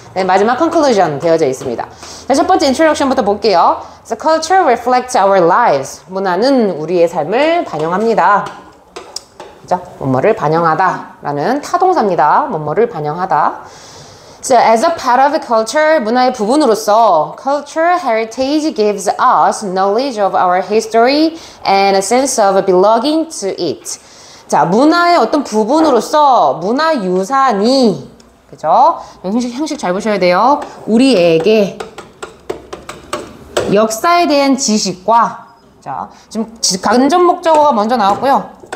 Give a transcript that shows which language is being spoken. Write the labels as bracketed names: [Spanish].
[Korean] 네, 마지막 conclusion 되어져 있습니다. 자, 첫 번째 introduction부터 볼게요. [English] So culture reflects our lives. [Korean] 문화는 우리의 삶을 반영합니다. 그죠? 뭐뭐를 반영하다 라는 타동사입니다. 뭐뭐를 반영하다. [English] So as a part of the culture, [Korean] 문화의 부분으로서 [English] cultural heritage gives us knowledge of our history and a sense of belonging to it. [Korean] 자, 문화의 어떤 부분으로서 문화유산이 그죠? 형식 잘 보셔야 돼요. 우리에게 역사에 대한 지식과 자, 지금 간접 목적어가 먼저 나왔고요.